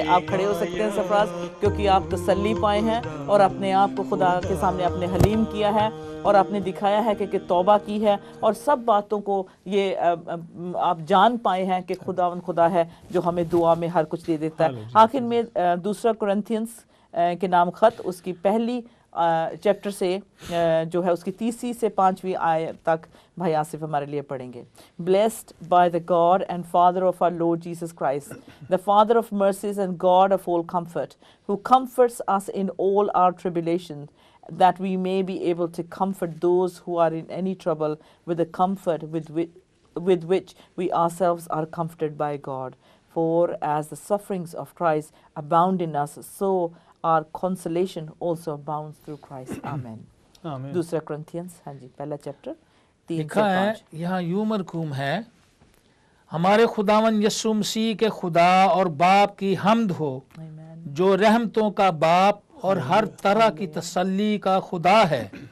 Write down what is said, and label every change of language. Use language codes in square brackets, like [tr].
[hi] आप खड़े हो सकते हैं सरफराज, क्योंकि आप तसल्ली पाए हैं और अपने आप को खुदा के सामने आपने हलीम किया है और आपने दिखाया है कि तौबा की है और सब बातों को ये आप जान पाए हैं कि खुदा है जो हमें दुआ में हर कुछ दे देता है। आखिर में दूसरा कुरिन्थियंस के नाम खत उसकी पहली चैप्टर से जो है उसकी 3 से 5वीं आयत तक भाई आसिफ हमारे लिए पढ़ेंगे। [en] Blessed by the God and Father of our Lord Jesus Christ, the Father of mercies and God of all comfort, who comforts us in all our tribulation, that we may be able to comfort those who are in any trouble with the comfort with which we ourselves are comforted by God. For as the sufferings of Christ abound in us, so our consolation also abounds through Christ. Amen. [hi] आमीन। दूसरा कुरिन्थियंस, हाँ जी, पहला chapter 3 से लिखा है 5। यहाँ यूं मरकूम है, हमारे खुदावन यीशु मसीह के खुदा और बाप की हम्द हो, [en] Amen. [hi] जो रहमतों का बाप और हर तरह की तसल्ली का खुदा है।